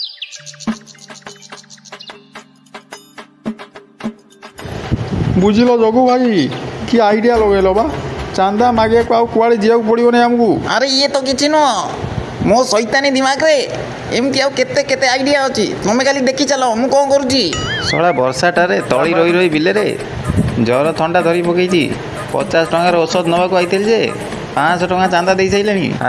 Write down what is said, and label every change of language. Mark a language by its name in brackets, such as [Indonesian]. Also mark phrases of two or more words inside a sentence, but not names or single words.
[Odia] ବୁଝିଲ ଜଗୁ ଭାଇ କି ଆଇଡ଼ିଆ ଲଗାଇଲ ବା ଚାନ୍ଦା মাগিବାକୁ ଆଉ କୁଆଡ଼େ ଯିବାକୁ ପଡ଼ିବନି ଆମକୁ। ଆରେ ଇଏ ତ କିଛି ନୁହଁ, ମୋ ଶୈତାନୀ ଦିମାଗରେ ଏମିତି ଆଉ କେତେ କେତେ ଆଇଡ଼ିଆ ଅଛି। ତୁମେ ଖାଲି ଦେଖି ଚାଲ ମୁଁ କ'ଣ କରୁଛି। ଶଳା ବର୍ଷାଟାରେ ତଳି ରହି ରହି ବିଲରେ ଜର ଥଣ୍ଡା ଧରି ପକେଇଛି। 50 ଟଙ୍କାର ଔଷଧ ନେବାକୁ ଆଇଥିଲି ଯେ 500 ଟଙ୍କା ଚାନ୍ଦା ଦେଇ ସାରିଲେଣି।